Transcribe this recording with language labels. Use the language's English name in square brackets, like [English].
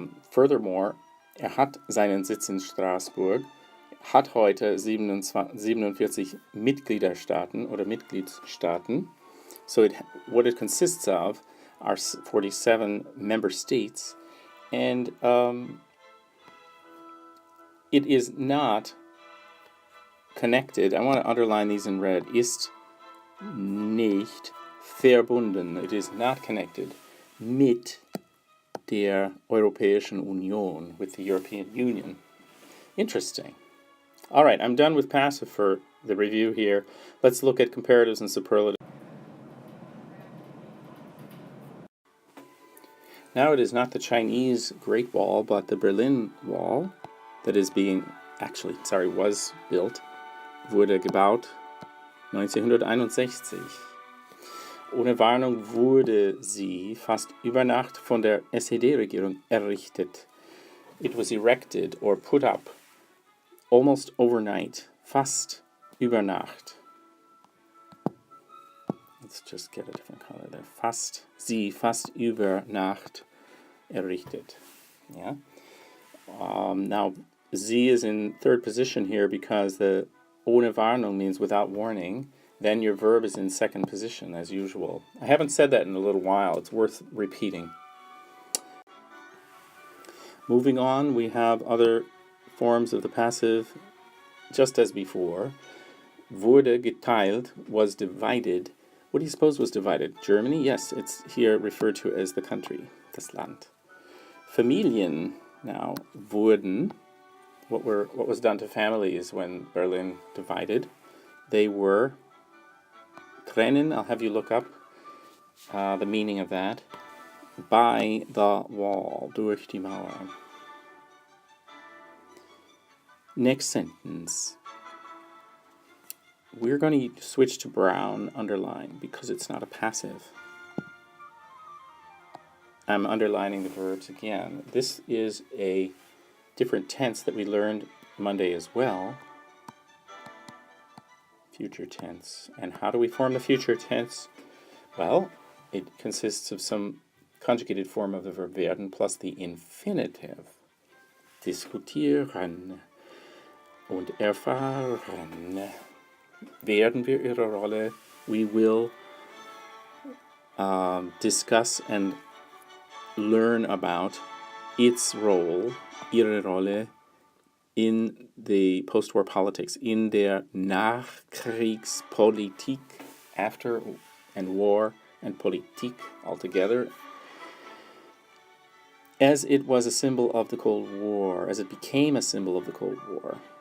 [English] Furthermore, [German] hat seinen Sitz in Straßburg, hat heute 47 Mitgliederstaaten oder Mitgliedsstaaten. [English] So what it consists of are 47 member states, and it is not connected. I want to underline these in red. [German] Ist nicht verbunden. [English] It is not connected [German] mit der Europäischen Union, [English] with the European Union. Interesting. All right, I'm done with passive for the review here. Let's look at comparatives and superlatives. Now it is not the Chinese Great Wall, but the Berlin Wall that is was built, [German] wurde gebaut [English] 1961. [German] Ohne Warnung wurde sie fast über Nacht von der SED-Regierung errichtet. [English] It was erected or put up almost overnight, [German] fast über Nacht. [English] Let's just get a different color there. [German] Fast über Nacht errichtet. [English] Yeah. Now, sie is in third position here because the [German] ohne Warnung [English] means without warning. Then your verb is in second position, as usual. I haven't said that in a little while. It's worth repeating. Moving on, we have other forms of the passive, just as before. [German] Wurde geteilt, [English] was divided. What do you suppose was divided? Germany? Yes, it's here referred to as the country, [German] das Land. [English] Familien, now, wurden. What was done to families when Berlin divided? They were trennen. I'll have you look up the meaning of that. By the wall, [German] durch die Mauer. [English] Next sentence. We're going to switch to brown, underline, because it's not a passive. I'm underlining the verbs again. This is a different tense that we learned Monday as well. Future tense. And how do we form the future tense? Well, it consists of some conjugated form of the verb werden plus the infinitive. [German] Diskutieren und erfahren. Werden wir ihre Rolle? [English] We will discuss and learn about its role, [German] ihre Rolle, [English] in the post-war politics, [German] in der Nachkriegspolitik, [English] after and war and Politik altogether, as it was a symbol of the Cold War, as it became a symbol of the Cold War.